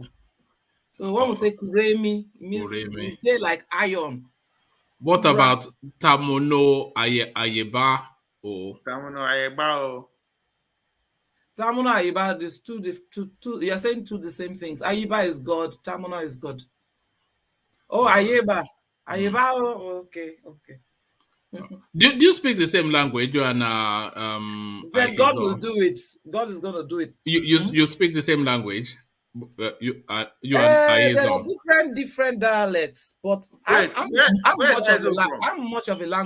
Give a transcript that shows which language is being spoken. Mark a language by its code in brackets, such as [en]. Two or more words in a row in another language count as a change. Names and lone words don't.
[en] So when we say Kuremi, it means they like iron. What about Tamuno Ayeba? Tamuno Ayeba. Tamuno Ayeba is two. You're saying the same things. Ayeba is God. Tamuno is God. Oh, Ayeba. Ayeba. Oh, okay. Do you speak the same language? You and God will do it. God is gonna do it. You speak the same language. You and there are different dialects, but I'm much of a language.